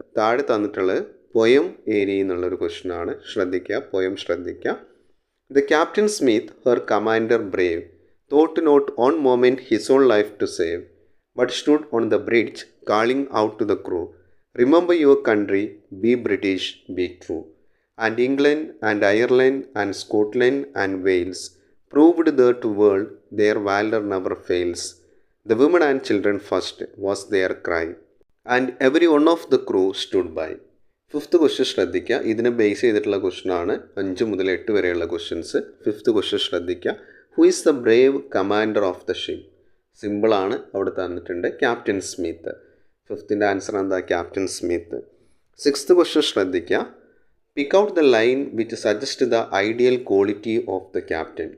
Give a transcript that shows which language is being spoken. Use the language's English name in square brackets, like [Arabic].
[Malayalam] താഴെ തന്നിട്ടുള്ളത് പൊയം ഏരിയ എന്നുള്ളൊരു ക്വസ്റ്റ്യനാണ്. ശ്രദ്ധിക്കുക, പൊയം ശ്രദ്ധിക്കുക. [English] The captain Smith, her commander brave, thought not one moment his own life to save, but stood on the bridge calling out to the crew, remember your country, be British, be true. And England and Ireland and Scotland and Wales proved there to world their valor never fails. The women and children first was their cry, and every one of the crew stood by. [Malayalam] Fifth question ശ്രദ്ധിക്കുക. ഇതിനെ base ചെയ്തിട്ടുള്ള ക്വസ്റ്റ്യനാണ്. 5 മുതൽ 8 വരെയുള്ള questions. Fifth question ശ്രദ്ധിക്കുക. [English] Who is the brave commander of the ship? [Malayalam] സിമ്പിളാണ്, അവിടെ തന്നിട്ടുണ്ട് ക്യാപ്റ്റൻ സ്മിത്ത്. ഫിഫ്ത്തിൻ്റെ ആൻസർ എന്താ? Captain Smith. സിക്സ്ത് ക്വസ്റ്റ്യൻ ശ്രദ്ധിക്കുക. [English] Pick out the line which suggest the ideal quality of the captain.